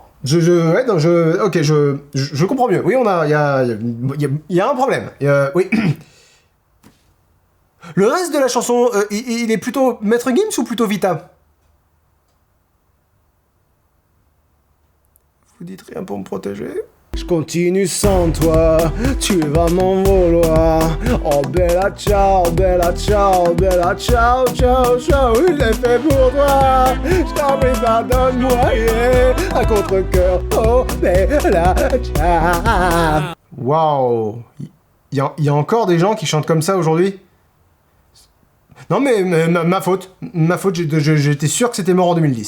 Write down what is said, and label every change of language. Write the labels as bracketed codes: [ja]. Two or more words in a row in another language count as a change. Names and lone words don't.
[fr] Ok, je comprends mieux. Oui, il y a un problème. Oui. Le reste de la chanson, il est plutôt Maître Gims ou plutôt Vita? Vous dites rien pour me protéger? Je continue sans toi, tu vas m'en vouloir. [it] Oh bella ciao, bella ciao, bella ciao, ciao, ciao, [fr] je l'ai fait pour toi. Je t'en prie, pardonne-moi, yeah, à contre-cœur, [it] oh bella ciao. [fr] Waouh, il y a encore des gens qui chantent comme ça aujourd'hui? Non mais ma faute, j'étais sûr que c'était mort en 2010.